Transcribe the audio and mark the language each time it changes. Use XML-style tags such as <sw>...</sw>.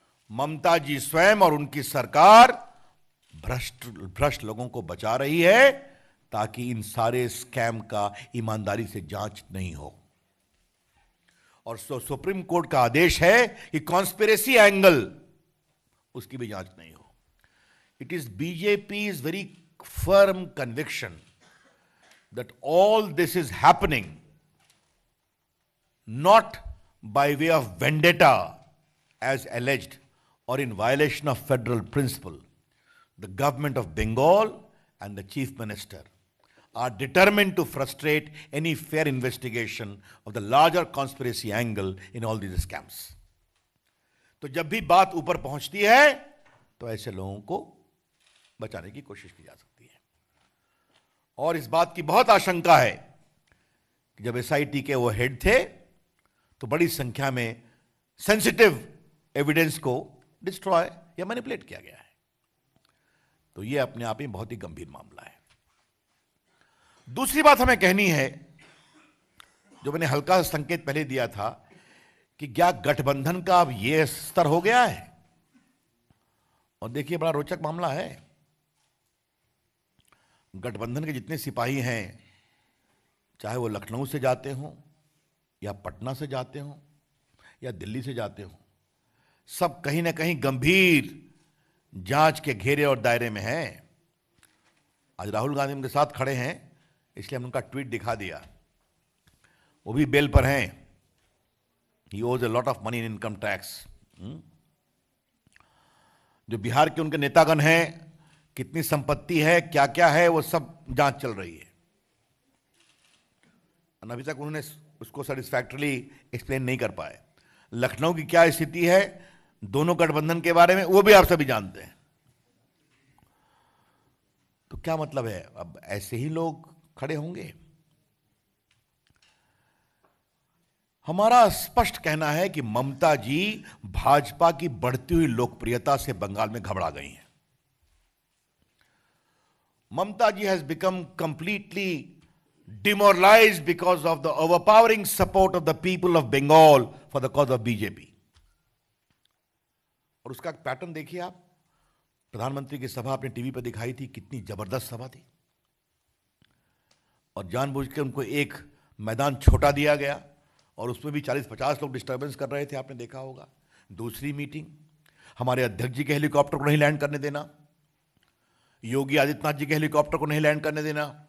<hi>ममता जी स्वयं और उनकी सरकार भ्रष्ट लोगों को बचा रही है ताकि इन सारे स्कैम का ईमानदारी से जांच नहीं हो। और सुप्रीम कोर्ट का आदेश है कि कॉन्स्पिरेसी एंगल उसकी भी जांच नहीं हो।</hi> <en>It is BJP's very firm conviction that all this is happening not by way of vendetta as alleged or in violation of federal principle. The government of Bengal and the chief minister are determined to frustrate any fair investigation of the larger conspiracy angle in all these scams.</en> <hi>तो जब भी बात ऊपर पहुंचती है तो ऐसे लोगों को बचाने की कोशिश की जा सकती है। और इस बात की बहुत आशंका है कि जब एसआईटी के वो हेड थे तो बड़ी संख्या में सेंसिटिव एविडेंस को डिस्ट्रॉय या मैनिपुलेट किया गया है। तो यह अपने आप में बहुत ही गंभीर मामला है। दूसरी बात हमें कहनी है, जो मैंने हल्का संकेत पहले दिया था कि क्या गठबंधन का अब यह स्तर हो गया है। और देखिए बड़ा रोचक मामला है। गठबंधन के जितने सिपाही हैं, चाहे वो लखनऊ से जाते हों या पटना से जाते हों या दिल्ली से जाते हों, सब कहीं ना कहीं गंभीर जांच के घेरे और दायरे में हैं। आज राहुल गांधी उनके साथ खड़े हैं, इसलिए हमने उनका ट्वीट दिखा दिया। वो भी बेल पर हैं।</hi> <en>He owes a lot of money in income tax.</en> <hi>जो बिहार के उनके नेतागण हैं, कितनी संपत्ति है, क्या क्या है, वो सब जांच चल रही है। अभी तक उन्होंने उसको सेटिस्फैक्टरली एक्सप्लेन नहीं कर पाए। लखनऊ की क्या स्थिति है दोनों गठबंधन के बारे में, वो भी आप सभी जानते हैं। तो क्या मतलब है, अब ऐसे ही लोग खड़े होंगे? हमारा स्पष्ट कहना है कि ममता जी भाजपा की बढ़ती हुई लोकप्रियता से बंगाल में घबरा गई हैं।</hi> <en>Mamata ji has become completely demoralized because of the overpowering support of the people of Bengal for the cause of BJP.</en> <hi>और उसका पैटर्न देखिए आप। प्रधानमंत्री की सभा आपने टीवी पर दिखाई थी, कितनी जबरदस्त सभा थी। और जानबूझ के उनको एक मैदान छोटा दिया गया और उसमें भी 40-50 लोग डिस्टर्बेंस कर रहे थे, आपने देखा होगा। दूसरी मीटिंग, हमारे अध्यक्ष जी के हेलीकॉप्टर को नहीं लैंड करने देना, योगी आदित्यनाथ जी के हेलीकॉप्टर को नहीं लैंड करने देना।</hi>